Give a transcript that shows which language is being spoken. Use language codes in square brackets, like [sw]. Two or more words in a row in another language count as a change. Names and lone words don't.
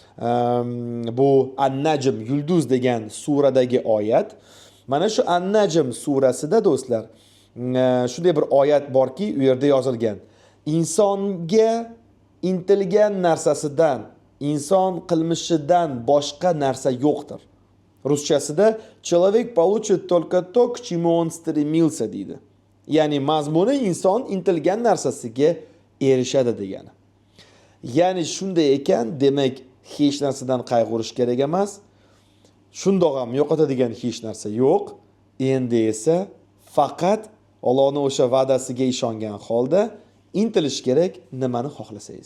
[uz] Bu An-Najm, yulduz degan suradagi oyat. Mana shu An-Najm surasida do'stlar, shunday bir oyat borki, u yerda yozilgan: insonga intilgan narsasidan, inson qilmishidan boshqa narsa yo'qdir. [ru] Ruschasida человек получит только то, к чему он стремился deydi. [uz] Ya'ni mazmuni inson intilgan narsasiga erishadi degani. Ya'ni shunday ekan, demak hech narsadan qayg'urish kerak emas. Shundoq ham yo'qotadigan hech narsa yo'q. Endi esa faqat Allohning o'sha va'dasiga ishongan holda intilish kerak, nimani xohlasangiz.